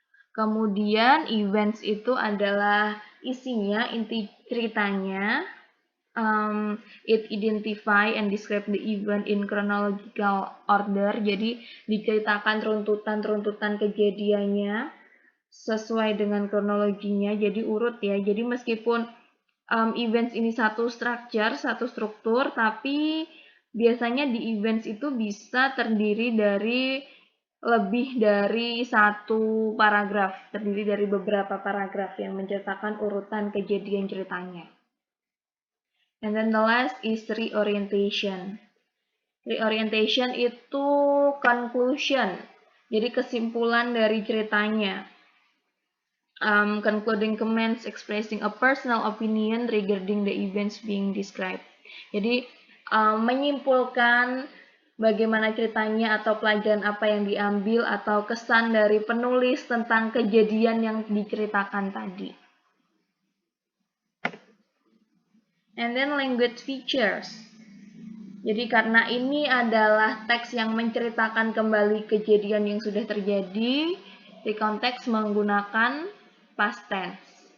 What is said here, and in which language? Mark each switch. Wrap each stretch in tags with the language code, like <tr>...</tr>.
<id>Kemudian events itu adalah isinya, inti ceritanya.</id> <en>It identify and describe the event in chronological order.</en> <id>Jadi diceritakan runtutan kejadiannya sesuai dengan kronologinya. Jadi urut ya. Jadi meskipun events ini satu struktur, tapi biasanya di events itu bisa terdiri dari lebih dari satu paragraf, terdiri dari beberapa paragraf yang menceritakan urutan kejadian ceritanya.</id> <en>And then the last is reorientation. Reorientation itu conclusion,</en> <id>jadi kesimpulan dari ceritanya.</id> <en>Concluding comments expressing a personal opinion regarding the events being described.</en> <id>Jadi menyimpulkan bagaimana ceritanya atau pelajaran apa yang diambil atau kesan dari penulis tentang kejadian yang diceritakan tadi.</id> <en>And then language features.</en> <id>Jadi karena ini adalah teks yang menceritakan kembali kejadian yang sudah terjadi, recount text menggunakan past tense.</id>